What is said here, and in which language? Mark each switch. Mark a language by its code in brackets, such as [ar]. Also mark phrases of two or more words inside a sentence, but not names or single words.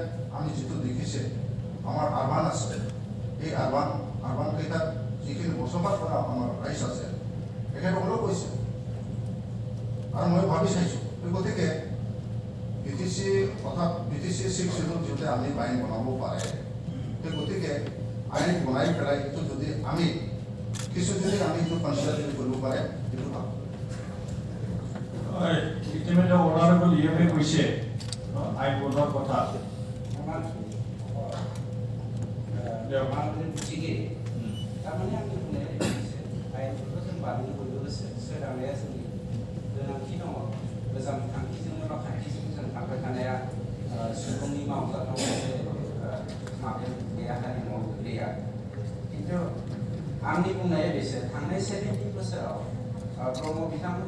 [as] আমি যিটো দেখিছে আমাৰ আৰবান আছে এই আৰবান কেইটাত যিখিনি বসবাস কৰা আমাৰ ৰাইজ আছে তেখেতসকলেও কৈছে আৰু মই ভাবি চাইছোঁ গতিকে BTC অৰ্থাৎ BTC 6 চিটত যদি আমি আইন বনাব পাৰে গতিকে আইন বনাই পেলাই এইটো যদি আমি কিছু যদি আমি এইটো কনচিডাৰ যদি কৰিব পাৰে এইটো ভাল ইতিমধ্যে অনাৰেবল EMA কৈছে আইন বনোৱাৰ কথা তাৰমানে আমি [brx] আইনफोरखौ जों बानायनो बयबो सोरांनाया जोंनि गोनांथि दङ गोजाम खान्थिजों एबा खान्थिजों जों थांबाय थानाया सुबुंनि मावजाथाव मोनसे माबायाव गैया हारिमुआव गोग्लैया खिन्थु आंनि बुंनाया बेसो थांनाय 70 बोसोराव ब्रह्म बिथांमोननि